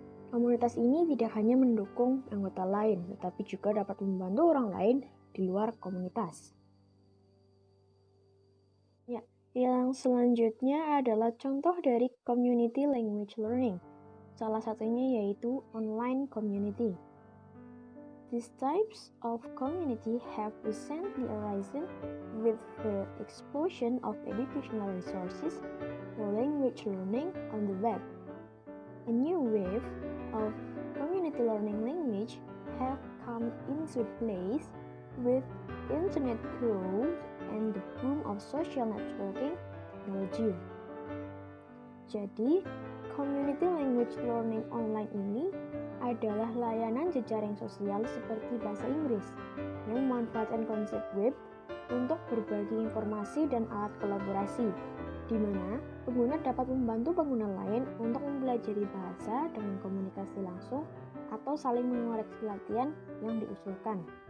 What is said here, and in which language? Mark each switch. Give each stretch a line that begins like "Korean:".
Indonesian: Komunitas ini tidak hanya mendukung anggota lain, tetapi juga dapat membantu orang lain di luar komunitas. Yang selanjutnya adalah contoh dari community language learning. Salah satunya yaitu online community.
English: These types of community have recently arisen with the explosion of educational resources for language learning on the web. A new wave of community learning language have come into place with internet growth and the boom of social networking technology.
Indonesian: Jadi, community language learning online ini adalah layanan jejaring sosial seperti bahasa Inggris yang memanfaatkan konsep web untuk berbagi informasi dan alat kolaborasi, di mana pengguna dapat membantu pengguna lain untuk mempelajari bahasa dengan komunikasi langsung atau saling mengoreksi latihan yang diusulkan.